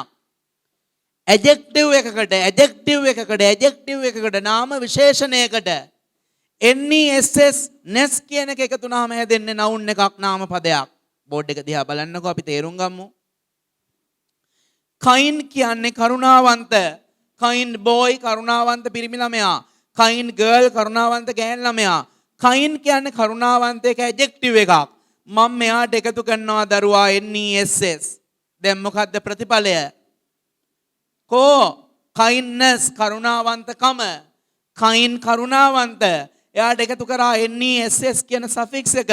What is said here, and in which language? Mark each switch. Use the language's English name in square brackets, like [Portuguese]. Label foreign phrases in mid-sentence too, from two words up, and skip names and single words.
[Sinhala] adjective එකකට නාම විශේෂණයකට NESS කියන එක එකතු වුණාම හැදෙන්නේ noun එකක් නාම පදයක්. බෝඩ් එක දිහා බලන්නකෝ අපි තේරුම් ගමු. kind කියන්නේ කරුණාවන්ත. [English] kind boy [Sinhala] කරුණාවන්ත පිරිමි ළමයා. [English] kind girl [Sinhala] කරුණාවන්ත ගෑණු ළමයා. kind කියන්නේ කරුණාවන්ත එක adjective එකක්. මම මෙයාට එකතු කරනවා දරුවා NESS. දැන් මොකද්ද ප්‍රතිඵලය? කෝ kindness කරුණාවන්තකම. kind කරුණාවන්ත. එයාට එකතු කරා NESS කියන suffix එක.